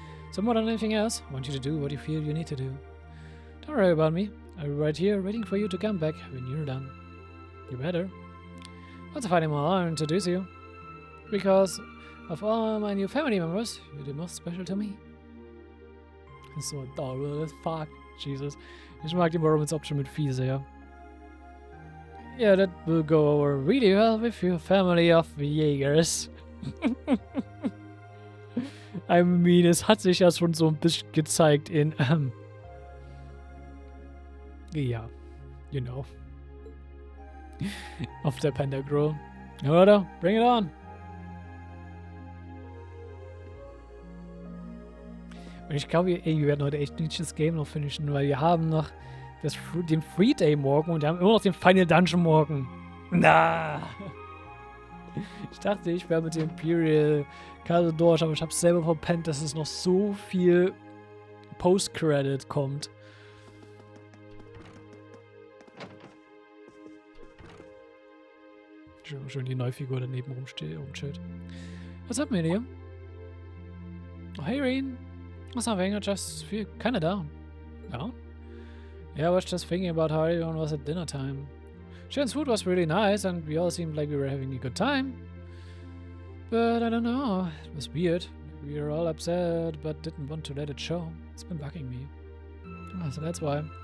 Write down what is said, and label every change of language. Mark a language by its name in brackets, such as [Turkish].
[English] So more than anything else, I want you to do what you feel you need to do. Don't worry about me. I'll be right here waiting for you to come back when you're done. You better. Once I find more, I'll introduce you. Because of all my new family members, you're the most special to me. That's so adorable as fuck. Jesus. [German] Ich mag die Romance-Option mit Vieh sehr. [English] Yeah, that will go over really well with your family of Jägers. I mean, [German] es hat sich ja schon so ein bisschen gezeigt in, ja, [English] you know. Of the Panda Girl. [German] Oder? [English] Bring it on! When [German] Ich glaube, ey, wir werden heute echt nicht das Game noch finishen, weil wir haben noch den Free Day morgen und wir haben immer noch den Final Dungeon morgen. Na! Ich dachte, ich wäre mit dem Imperial Karte durch, aber ich habe selber verpennt, dass es noch so viel Post-Credit kommt. Schön die Neufigur daneben rumchillt. Was hat man hier? Oh, hey, Reen. [English] What's nothing, I just feel kinda down. Down? Yeah, I was just thinking about how everyone was at dinner time. Sharon's food was really nice, and we all seemed like we were having a good time. But I don't know, it was weird. We were all upset, but didn't want to let it show. It's been bugging me. Oh, so that's why.